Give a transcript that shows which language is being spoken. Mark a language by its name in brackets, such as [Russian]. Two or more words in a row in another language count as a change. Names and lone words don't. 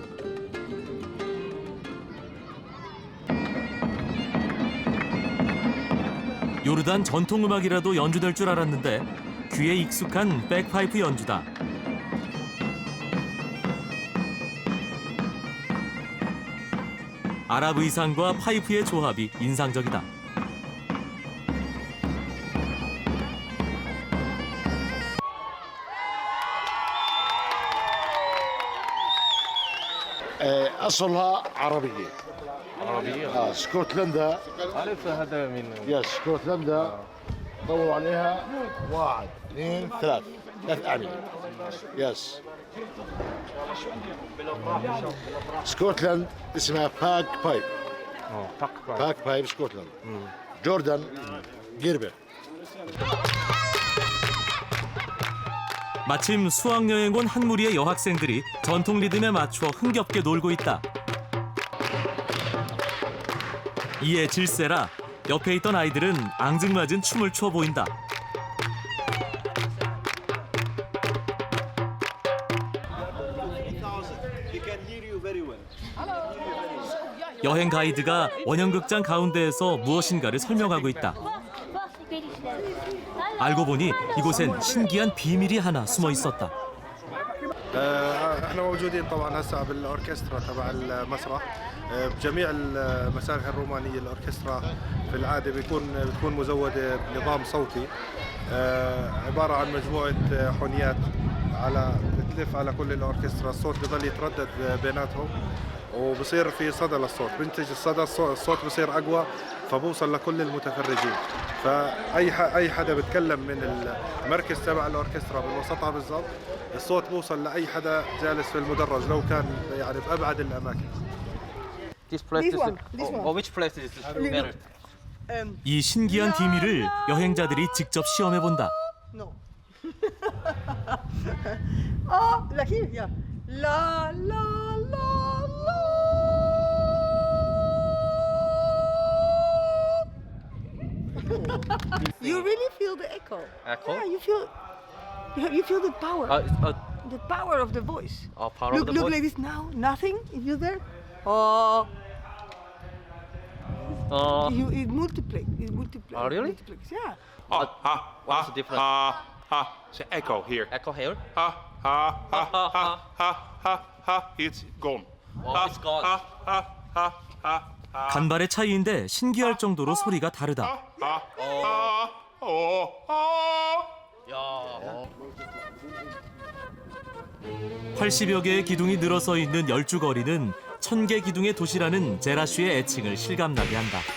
[Korean] 요르단 전통음악이라도 연주될 줄 알았는데 귀에 익숙한 백파이프 연주다. 아랍 의상과 파이프의 조합이 인상적이다. [Arabic] أصلها عربية. عربية؟ اسكتلندا. عارف هذا من يس اسكتلندا طوروا عليها 1 2 3 أعمدة. [English] yes Scotland اسمها bagpipe. bagpipe Scotland. Jordan Jerash. [Korean] 마침 수학여행 온 한 무리의 여학생들이 전통 리듬에 맞춰 흥겹게 놀고 있다. 이에 질세라 옆에 있던 아이들은 앙증맞은 춤을 춰 보인다. 여행 가이드가 원형극장 가운데에서 무엇인가를 설명하고 있다. 알고 보니 이곳엔 신기한 비밀이 하나 숨어 있었다. [Arabic] احنا موجودين طبعا هسه بالاوركسترا تبع المسرح بجميع المسارح الرومانيه الاوركسترا في العاده بتكون مزوده بنظام صوتي عباره عن مجموعه حنيات على بتلف على كل الاوركسترا الصوت بضل يتردد بيناتهم وبصير في صدى للصوت بنتج الصدى الصوت بصير اقوى فبوصل لكل المتفرجين فاي حدا بتكلم من المركز تبع الاوركسترا بالوسطها بالضبط الصوت بوصل لاي حدا جالس في المدرج لو كان يعني بابعد الاماكن. [Korean] 이 신기한 비밀을 여행자들이 직접 시험해 본다. [English] You really feel the echo. Echo? Yeah, you feel the power. The power of the voice. power Look like this now. Nothing. If you're there. It multiplies. It multiplies. Oh, really? Multiplies. Yeah. What's the difference? So echo here. Echo here? It's gone. It's gone. [Korean] 간발의 차이인데 신기할 정도로 소리가 다르다. 80여 개의 기둥이 늘어서 있는 열주거리는 1000개 기둥의 도시라는 제라쉬의 애칭을 실감나게 한다.